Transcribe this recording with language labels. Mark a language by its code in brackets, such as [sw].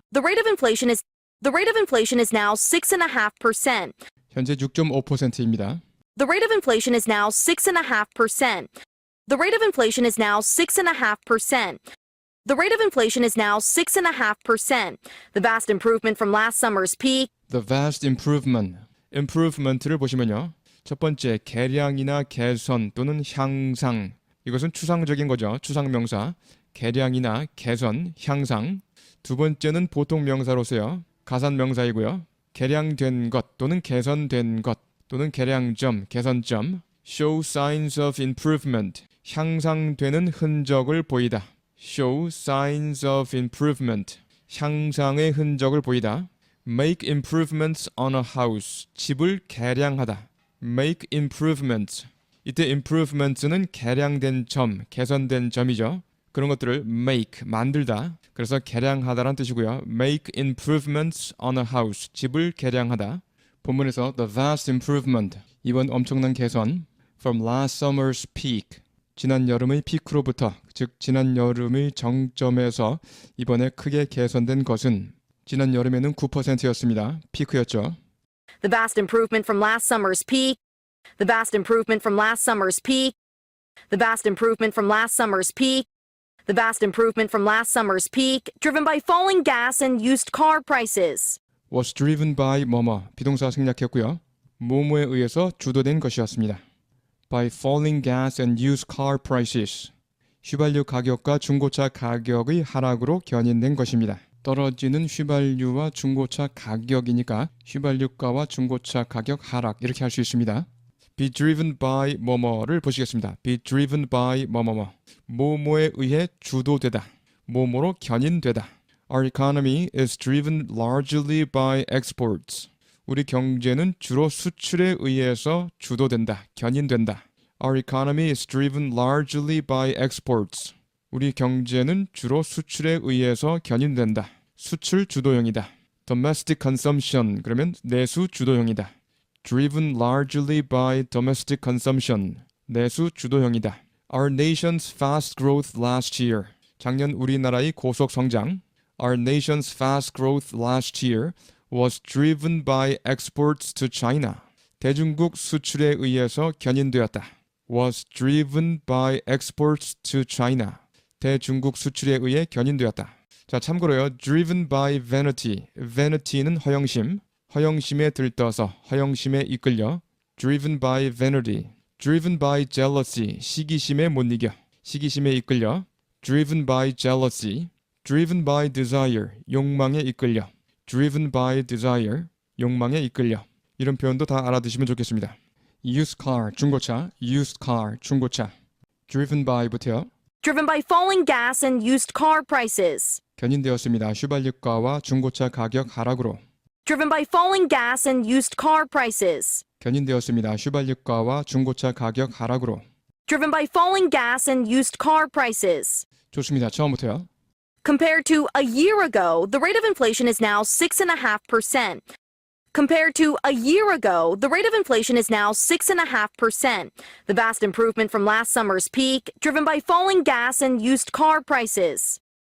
[en] the rate of inflation is now 6.5%. [ko] 현재 6.5%입니다. [en] The rate of inflation is now 6.5%. The rate of inflation is now 6.5%. The rate of inflation is now 6.5%. The vast improvement from last summer's peak. The vast improvement. [ko] improvement를 보시면요. 첫 번째, 개량이나 개선 또는 향상. 이것은 추상적인 거죠. 추상명사. 개량이나 개선, 향상. 두 번째는 보통 명사로서요. 가산명사이고요. 개량된 것 또는 개선된 것 또는 개량점, 개선점. [en] show signs of improvement. [ko] 향상되는 흔적을 보이다. [en] show signs of improvement. [ko] 향상의 흔적을 보이다. [en] make improvements on a house. [ko] 집을 개량하다. [en] make improvements. [ko] 이때 improvements는 개량된 점, 개선된 점이죠. 그런 것들을 make, 만들다. 그래서 개량하다란 뜻이고요. [en] make improvements on a house. [ko] 집을 개량하다. 본문에서 [en] the vast improvement. [ko] 이번 엄청난 개선. [en] from last summer's peak. [ko] 지난 여름의 피크로부터, 즉 지난 여름의 정점에서 이번에 크게 개선된 것은 지난 여름에는 9%였습니다. 피크였죠. [en] The vast improvement from last summer's peak. The vast improvement from last summer's peak. The vast improvement from last summer's peak. The vast improvement from last summer's peak, driven by falling gas and used car prices. was driven by [ko] 뭐뭐, 비동사 생략했고요. 뭐뭐에 의해서 주도된 것이었습니다. [en] by falling gas and used car prices. [ko] 휘발유 가격과 중고차 가격의 하락으로 견인된 것입니다. 떨어지는 휘발유와 중고차 가격이니까 휘발유가와 중고차 가격 하락 이렇게 할 수 있습니다. [en] be driven by [ko] 뭐뭐를 보시겠습니다. [en] be driven by 뭐뭐뭐. [ko] 뭐뭐에 의해 주도되다. 뭐뭐로 견인되다. [en] Our economy is driven largely by exports. [ko] 우리 경제는 주로 수출에 의해서 주도된다, 견인된다. [en] Our economy is driven largely by exports. [ko] 우리 경제는 주로 수출에 의해서 견인된다. 수출 주도형이다. [en] Domestic consumption, [ko] 그러면 내수 주도형이다. [en] Driven largely by domestic consumption. [ko] 내수 주도형이다. [en] Our nation's fast growth last year. [ko] 작년 우리나라의 고속 성장. [en] Our nation's fast growth last year was driven by exports to China. [ko] 대중국 수출에 의해서 견인되었다. [en] was driven by exports to China. [ko] 대중국 수출에 의해 견인되었다. 자, 참고로요. [en] driven by vanity. [ko] vanity는 허영심. 허영심에 들떠서, 허영심에 이끌려. [en] driven by vanity. driven by jealousy. [ko] 시기심에 못 이겨. 시기심에 이끌려. [en] driven by jealousy. driven by desire. [ko] 욕망에 이끌려. [en] driven by desire. 욕망에 이끌려. [ko] 이런 표현도 다 알아두시면 좋겠습니다. used car, 중고차. used car, 중고차. driven by부터요. [en] Driven by falling gas and used car prices. [ko] 견인되었습니다. 휘발유가와 중고차 가격 하락으로. [en] Driven by falling gas and used car prices. [ko] 견인되었습니다. 휘발유가와 중고차 가격 하락으로. [en] Driven by falling gas and used car prices. [ko] 좋습니다. 처음부터요. [en] Compared to a year ago, the rate of inflation is now 6.5%. Compared to a year ago, the rate of inflation is now 6.5%. The vast improvement from last summer's peak, driven by falling gas and used car prices.